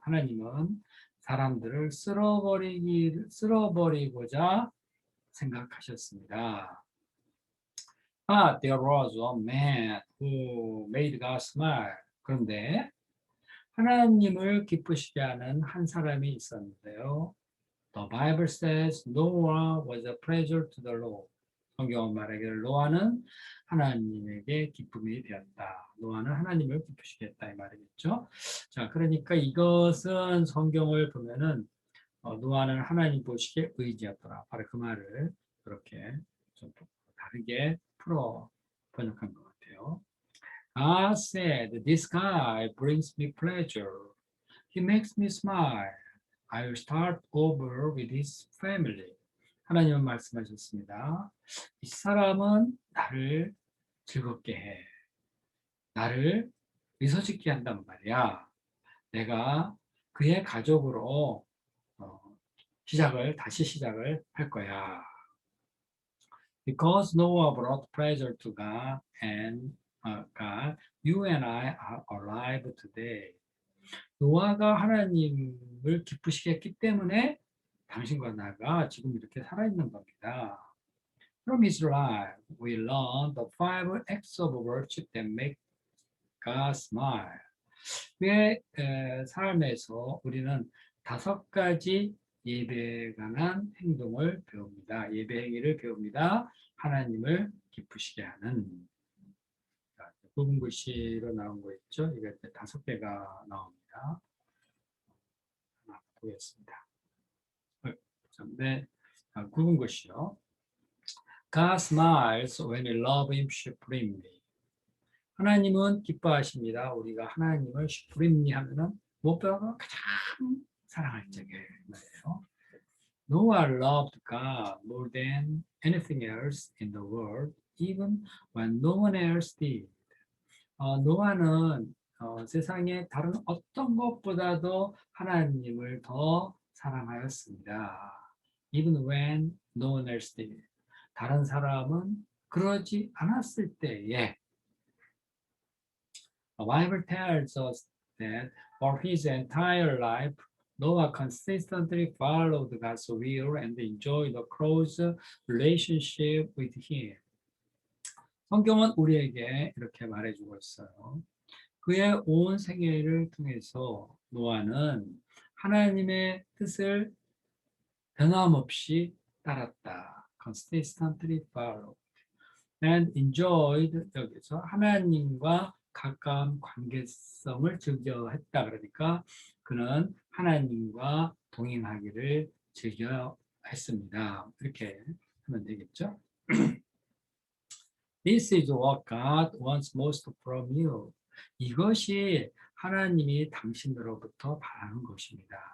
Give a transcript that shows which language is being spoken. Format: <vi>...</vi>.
<ko>하나님은 사람들을 쓸어버리고자 생각하셨습니다.</ko> <en>But there was a man who made God smile.</en> <ko>그런데 하나님을 기쁘시게 하는 한 사람이 있었는데요.</ko> <en>The Bible says Noah was a pleasure to the Lord.</en> <ko>성경은 말하기를 노아는 하나님에게 기쁨이 되었다. 노아는 하나님을 기쁘시게 했다 이 말이겠죠. 자, 그러니까 이것은 성경을 보면은 노아는 하나님 보시기에 의지였더라. 바로 그 말을 그렇게 좀 다르게 풀어 번역한 것 같아요.</ko> <en>God said, "This guy brings me pleasure. He makes me smile. I'll start over with his family."</en> <ko>하나님은 말씀하셨습니다. 이 사람은 나를 즐겁게 해. 나를 미소 짓게 한단 말이야. 내가 그의 가족으로 다시 시작을 할 거야.</ko> <en>Because Noah brought pleasure to God and God, you and I are alive today.</en> <ko>노아가 하나님을 기쁘시게 했기 때문에 당신과 나가 지금 이렇게 살아있는 겁니다.</ko> <en>From his life, we learn the 5 acts of worship that make God smile.</en> <ko>그의 삶에서 우리는 5가지 예배에 관한 행동을 배웁니다. 예배 행위를 배웁니다. 하나님을 기쁘시게 하는. 굵은 글씨로 나온 거 있죠? 이게 5개가 나옵니다. 하나 보겠습니다. 네, 굵은 글씨요.</ko> <en>God smiles when we love him supremely.</en> <ko>하나님은 기뻐하십니다. 우리가 하나님을 supremely 하면은 무엇보다 가장 사랑할 적에 말이에요.</ko> <en>Noah loved God more than anything else in the world, even when no one else did.</en> <ko>노아는 세상에 다른 어떤 것보다도 하나님을 더 사랑하였습니다.</ko> <en>Even when no one else did.</en> <ko>다른 사람은 그러지 않았을 때에</ko> <en>The Bible tells us that for his entire life, Noah consistently followed God's will and enjoyed a close relationship with him.</en> <ko>성경은 우리에게 이렇게 말해주고 있어요. 그의 온 생애를 통해서 노아는 하나님의 뜻을 변함없이 따랐다.</ko> <en>Consistently followed and enjoyed.</en> <ko>여기서 하나님과 가까운 관계성을 즐겨 했다. 그러니까 그는 하나님과 동행하기를 즐겨 했습니다. 이렇게 하면 되겠죠.</ko> <en>This is what God wants most from you.</en> <ko>이것이 하나님이 당신으로부터 바라는 것입니다.</ko>